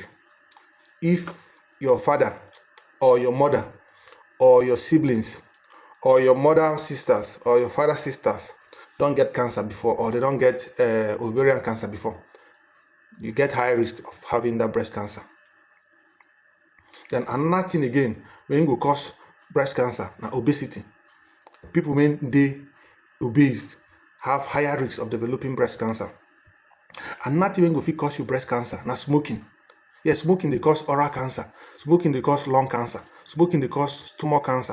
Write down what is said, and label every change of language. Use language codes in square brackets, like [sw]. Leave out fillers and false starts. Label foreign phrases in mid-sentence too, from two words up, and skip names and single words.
[pcm] If your father or your mother or your siblings or your mother sisters or your father sisters don't get cancer before, or they don't get ovarian cancer before, you get high risk of having that breast cancer. Then another thing again wey go cause breast cancer na obesity. People wey dey obese have higher risk of developing breast cancer. Another thing wey go fit cause you breast cancer na smoking. Yes, smoking dey cause oral cancer, smoking dey cause lung cancer, smoking dey cause stomach cancer.